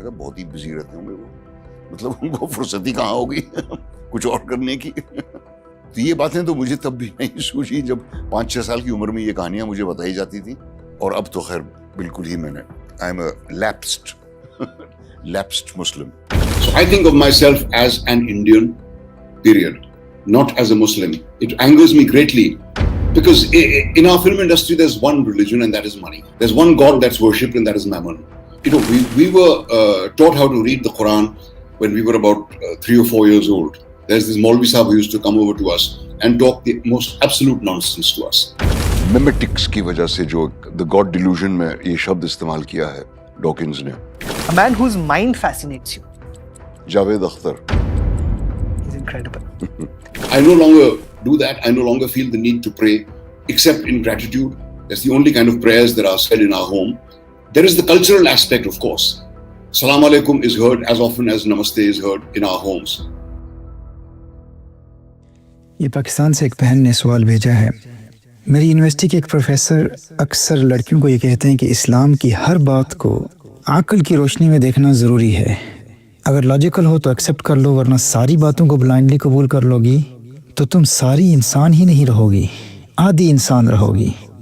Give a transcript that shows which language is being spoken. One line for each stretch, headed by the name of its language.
Hindi: कहा बहुत ही बिजी रहते होंगे वो, मतलब उनको फुर्सत ही कहाँ होगी कुछ और करने की। तो ये बातें तो मुझे तब भी नहीं सूझी जब 5-6 साल की उम्र में ये कहानियां मुझे बताई जाती थी, और अब तो खैर बिल्कुल ही मैंने,
English: I am a lapsed Muslim. So I think of myself as an Indian, period, not as a Muslim. It angers me greatly because in our film industry there's one religion and that is money. There's one God that's worshipped and that is Mammon. You know, we were taught how to read the Quran when we were about 3 or 4 years old. There's this Maulvi Sahib who used to come over to us and talk the most absolute nonsense to us.
Hindi: Memetics की वजह से जो the God delusion में ये शब्द इस्तेमाल किया है डॉकिंस ने।
English: A man whose mind fascinates you.
Hindi: Javed Akhtar.
English: He's incredible. I no longer do that. I no longer feel the need to pray except in gratitude. That's the only kind of prayers that are said in our home. There is the cultural aspect, of course. Salam alaikum is heard as often as namaste is heard in our homes.
Hindi: ये पाकिस्तान से एक बहन ने सवाल भेजा है। मेरी university के एक प्रोफेसर अक्सर लड़कियों को ये कहते हैं कि इस्लाम की हर बात को अक्ल की रोशनी में देखना ज़रूरी है। अगर लॉजिकल हो तो एक्सेप्ट कर लो, वरना सारी बातों को ब्लाइंडली कबूल कर लोगी तो तुम सारी इंसान ही नहीं रहोगी, आधी इंसान रहोगी।